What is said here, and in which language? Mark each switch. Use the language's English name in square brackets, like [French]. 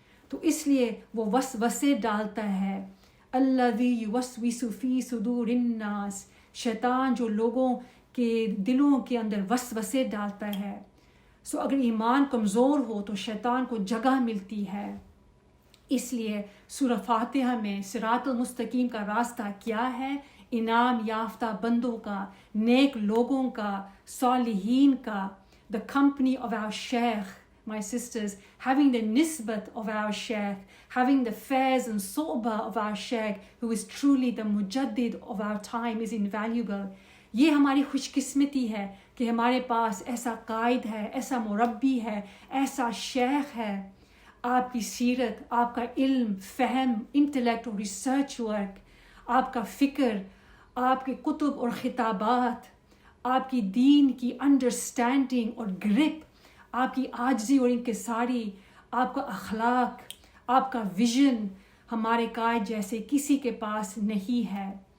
[Urdu] تو اس لیے وہ وسوسے ڈالتا ہے. [Arabic] الذی یوسوس فی صدور الناس، [Urdu] شیطان جو لوگوں کے دلوں کے اندر وسوسے ڈالتا ہے. سو اگر ایمان کمزور ہو تو شیطان کو جگہ ملتی ہے. اس لیے سورہ فاتحہ میں صراط المستقیم کا راستہ کیا ہے؟ انعام یافتہ بندوں کا، نیک لوگوں کا، صالحین کا. [English] The company of our Shaykh, my sisters, having the nisbat of our Shaykh, having the fairs and sohbah of our Shaykh, who is truly the mujaddid of our time, is invaluable. [Urdu] یہ ہماری خوش قسمتی ہے کہ ہمارے پاس ایسا قائد ہے، ایسا مربی ہے، ایسا شیخ ہے. آپ کی سیرت، آپ کا علم، فہم، انٹلیکٹ اور ریسرچ ورک، آپ کا فکر، آپ کے کتب اور خطابات، آپ کی دین کی انڈرسٹینڈنگ اور گرپ، آپ کی عاجزی اور انکساری، آپ کا اخلاق، آپ کا ویژن ہمارے قائد جیسے کسی کے پاس نہیں ہے.